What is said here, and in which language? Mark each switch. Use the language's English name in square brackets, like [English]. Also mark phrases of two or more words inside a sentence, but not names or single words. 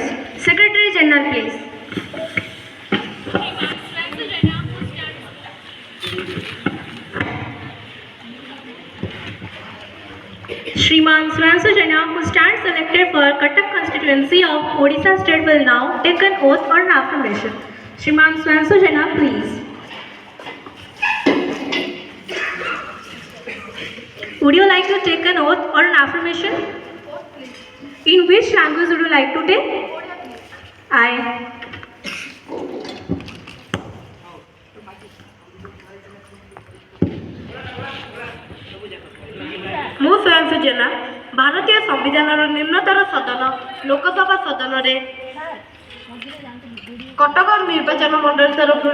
[English] Secretary General, please. Shriman Swanshu Jana, who stands elected for Cuttack constituency of Odisha state, will now take an oath or an affirmation. Shriman Swanshu Jana, please. Would you like to take an oath or an affirmation? In which language would you like to take? I. [Odia] ମୁଁ ସ୍ୱୟଂସୁ ଜେନା ଭାରତୀୟ ସମ୍ବିଧାନର ନିମ୍ନତର ସଦନ ଲୋକସଭା ସଦନରେ କଟକ ନିର୍ବାଚନ ମଣ୍ଡଳୀ ତରଫରୁ